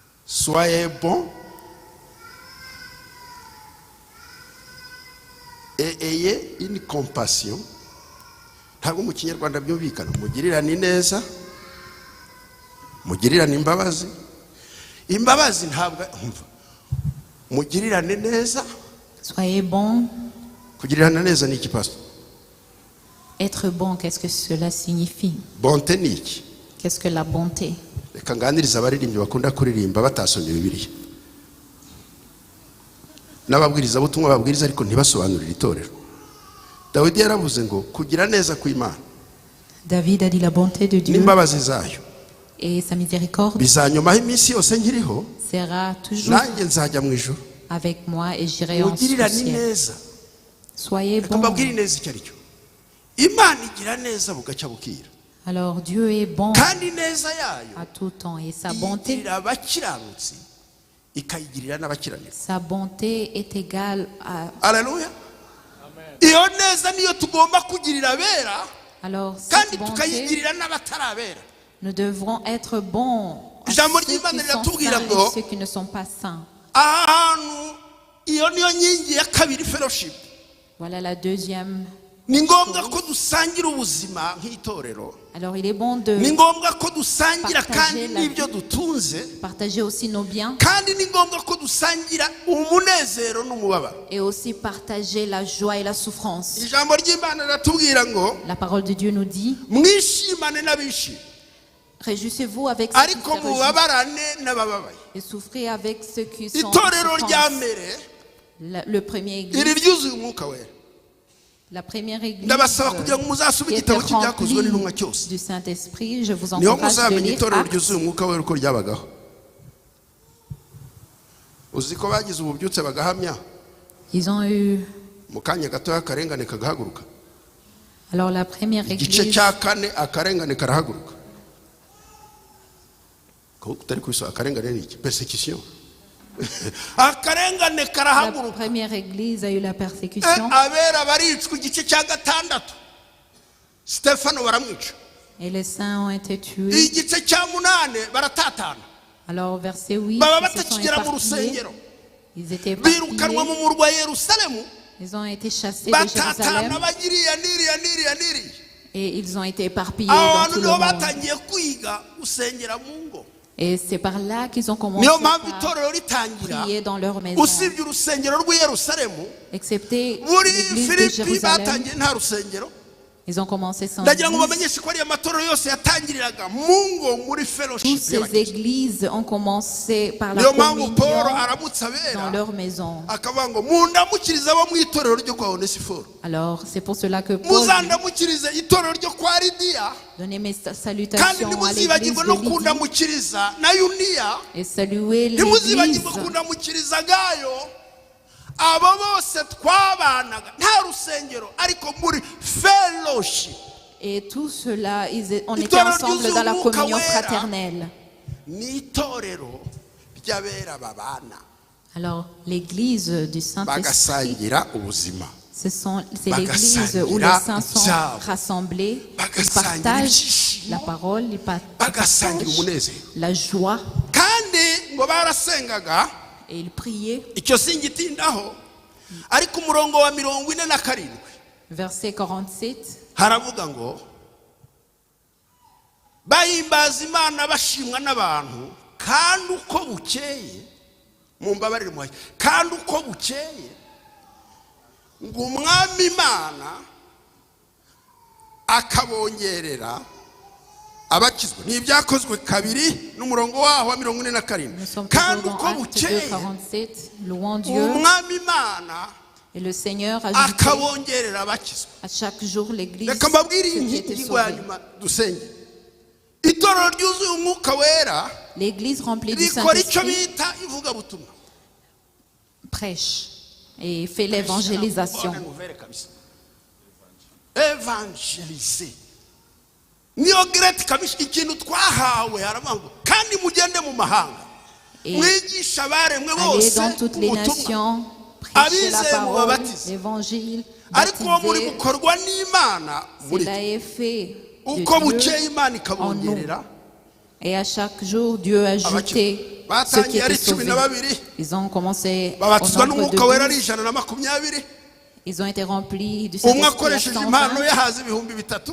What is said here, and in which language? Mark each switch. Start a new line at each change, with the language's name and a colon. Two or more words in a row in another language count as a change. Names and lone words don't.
French: Soyez bons et ayez une compassion.
Kinyarwanda: Ntabwo mu Kinyarwanda byumvikana. Mugirirane neza, mugirirane imbabazi. Imbabazi ntabwo mugirirane neza.
French: Soyez bons.
Kinyarwanda: Kugirirane neza ni iki pastor?
French: Être bon, qu'est-ce que cela signifie?
Kinyarwanda: Bonté ni iki?
French: Qu'est-ce que la bonté?
Kinyarwanda: Reka nganiriza abaririmbyi bakunda kuririmba batasomye Bibiliya. N'ababwiriza butumwa babwiriza ariko ntibasobanurira itorero. Dawidi yaravuze ngo kugira neza kw'Imana.
French: David a dit la bonté de Dieu
Kinyarwanda: n'imbabazi zayo
French: et sa miséricorde
Kinyarwanda: bizanyomaho iminsi yose nkiriho,
French: sera toujours
Kinyarwanda: nanjye nzajya mu ijuru.
French: avec moi et j'irai en
Kinyarwanda: Mugirirane
French: ciel.
Kinyarwanda: neza.
French: Soyez bons.
Kinyarwanda: Mbabwire neza icyo aricyo. Imana igira neza bugacya bukira.
French: Alors Dieu est bon
Kinyarwanda: Kandi neza yayo
French: à tout temps et sa bonté
Kinyarwanda: igirira abakiranutsi ikayigirira n'abakiranira.
French: Sa bonté est égale à... Alléluia.
Kinyarwanda: Iyo neza niyo tugomba kugirira abera,
French: Alors,
Kinyarwanda: kandi
French: cette bonté,
Kinyarwanda: tukayigirira n'abatarabera.
French: nous devrons être bons à
Kinyarwanda: Ijambo
French: ceux qui
Kinyarwanda: ry'Imana
French: sont
Kinyarwanda: riratubwira
French: saints
Kinyarwanda: ngo
French: et ceux qui ne sont pas saints.
Kinyarwanda: ahantu iyo niyo nkingi ya kabiri fellowship.
French: Voilà la deuxième.
Kinyarwanda: Ni ngombwa ko dusangira ubuzima nk'itorero.
French: Alors, il est bon de
Kinyarwanda: Ni ngombwa ko dusangira
French: partager
Kinyarwanda: kandi
French: la
Kinyarwanda: n'ibyo
French: vie.
Kinyarwanda: dutunze.
French: Partager aussi nos biens
Kinyarwanda: Kandi ni ngombwa ko dusangira umunezero n'umubabaro.
French: et aussi partager la joie et la souffrance.
Kinyarwanda: Ijambo ry'Imana riratubwira ngo
French: La parole de Dieu nous dit,
Kinyarwanda: mwishimane n'abishimye,
French: réjouissez-vous avec ceux qui
Kinyarwanda: ariko
French: se réjouissent
Kinyarwanda: mubabarane n'abababaye.
French: et souffrez avec ceux qui sont en
Kinyarwanda: Itorero rya
French: souffrance.
Kinyarwanda: mbere
French: Le premier
Kinyarwanda: iri
French: église,
Kinyarwanda: ryuzuye umwuka wera.
French: la première église
Kinyarwanda: Ndabasaba kugira ngo muzasome
French: qui était
Kinyarwanda: igitabo cy'ibyakozwe n'intumwa
French: remplie
Kinyarwanda: cyose.
French: du Saint-Esprit, je vous
Kinyarwanda: Niho
French: encourage de
Kinyarwanda: muzamenya
French: lire
Kinyarwanda: itorero
French: Actes.
Kinyarwanda: ryuzuye umwuka wera uko ryabagaho. Uzi ko bagize ububyutse bagahamya
French: Ils ont eu,
Kinyarwanda: mu kanya gato akarengane kagahaguruka.
French: alors la première
Kinyarwanda: Igice
French: église,
Kinyarwanda: cya kane akarengane karahaguruka. Ko utari kubisa akarengane ni iki? Persecution. Akarengane
French: la
Kinyarwanda: karahaguruka.
French: première église a eu la persécution
Kinyarwanda: Abera baricwa igice cya gatandatu. Stefano baramwica.
French: et les saints ont été tués.
Kinyarwanda: Igice cya munane baratatana.
French: Alors verset 8,
Kinyarwanda: Baba
French: ils se sont
Kinyarwanda: batakigera mu
French: éparpillés.
Kinyarwanda: rusengero.
French: Ils étaient
Kinyarwanda: Birukanwa mu
French: éparpillés.
Kinyarwanda: murwa Yerusalemu.
French: Ils ont été chassés de
Kinyarwanda: Batatana
French: Jérusalem
Kinyarwanda: bagiriya niriya.
French: et ils ont été éparpillés
Kinyarwanda: Abo
French: dans
Kinyarwanda: bantu
French: tout le
Kinyarwanda: nibo
French: monde.
Kinyarwanda: batangiye kwiga gusengera mu ngo.
French: Et c'est par là qu'ils ont commencé
Kinyarwanda: Niyo mpamvu
French: à
Kinyarwanda: itorero ritangira.
French: prier dans leur maison.
Kinyarwanda: Usibye urusengero rw'i Yerusalemu,
French: Excepté
Kinyarwanda: muri
French: l'église de
Kinyarwanda: Filipi
French: Jérusalem,
Kinyarwanda: batangiye nta rusengero.
French: ils ont commencé sans
Kinyarwanda: Ndagira ngo
French: église.
Kinyarwanda: bamenyeshe ko ariya matorero yose yatangiriraga mu ngo muri
French: Toutes
Kinyarwanda: fellowship
French: ces
Kinyarwanda: y'abakiza.
French: églises ont commencé par la
Kinyarwanda: Niyo mpamvu Paul
French: communion
Kinyarwanda: aramutse
French: dans
Kinyarwanda: abera
French: leur maison.
Kinyarwanda: akavuga ngo mundamukirize abo mu itorero ryo kwa Onesiforo,
French: Alors, c'est pour cela que Paul
Kinyarwanda: muzandamukirize itorero ryo kwa Lidiya,
French: donnait mes
Kinyarwanda: kandi
French: salutations à l'église
Kinyarwanda: ntimuzibagirwe
French: de
Kinyarwanda: no
French: Lydie
Kinyarwanda: kundamukiriza na Yuniya,
French: et saluer l'église.
Kinyarwanda: ntimuzibagirwe kundamukiriza Gayo. Abo bose twabanaga nta rusengero ariko muri fellowship.
French: Et tout cela, on était
Kinyarwanda: Itorero
French: ensemble
Kinyarwanda: ryuzuye
French: dans la
Kinyarwanda: umwuka
French: communion
Kinyarwanda: wera.
French: fraternelle.
Kinyarwanda: Ni itorero ry'abera babana
French: Alors, l'église du Saint-Esprit,
Kinyarwanda: bagasangira ubuzima,
French: c'est l'église où les saints sont rassemblés. Ils partagent la parole, ils
Kinyarwanda: bagasangira
French: partagent
Kinyarwanda: umunezero.
French: la joie
Kinyarwanda: Kandi ngo barasengaga,
French: et ils priaient.
Kinyarwanda: icyo singitindaho, ariko umurongo wa 47
French: Verset 47.
Kinyarwanda: haravuga ngo bahimbaza Imana bashimwa n'abantu, kandi uko bukeye, mumbabarire muhaye, kandi uko bukeye ngo umwami Imana akabongerera abakizwa. Ni ibyakozwe kabiri n'umurongo waho wa 47.
French: Nous sommes
Kinyarwanda: Kandi
French: toujours
Kinyarwanda: uko
French: dans Actes 2,
Kinyarwanda: bukeye
French: 47. Louons Dieu.
Kinyarwanda: umwami Imana
French: Et le Seigneur ajoutait
Kinyarwanda: akabongerera abakizwa.
French: à chaque jour l'église
Kinyarwanda: Reka mbabwire
French: ceux qui
Kinyarwanda: iyi
French: étaient
Kinyarwanda: ngingo ya
French: sauvés.
Kinyarwanda: nyuma dusenge. Itorero ryuzuye umwuka wera
French: L'église remplie du
Kinyarwanda: rikora icyo
French: Saint-Esprit
Kinyarwanda: bita ivugabutumwa.
French: prêche et fait l'évangélisation.
Kinyarwanda: Evangelize niyo great kabisa, ikintu twahawe haravuga ngo kandi mugende mu mahanga
French: Et
Kinyarwanda: mwigisha abaremwe
French: aller
Kinyarwanda: bose
French: dans toutes les
Kinyarwanda: ubutumwa.
French: nations, prêcher la
Kinyarwanda: Abizeye
French: parole,
Kinyarwanda: mubabatize.
French: l'évangile,
Kinyarwanda: Ariko uwo muri
French: baptiser.
Kinyarwanda: gukorwa n'Imana muri
French: Cela est fait
Kinyarwanda: uko
French: de
Kinyarwanda: bukeye
French: Dieu
Kinyarwanda: Imana
French: en nous.
Kinyarwanda: ikabongerera
French: Et à chaque jour, Dieu a ajouté ceux qui étaient sauvés. Ils ont commencé au nombre de 12. Ils ont été remplis du Saint-Esprit à 120.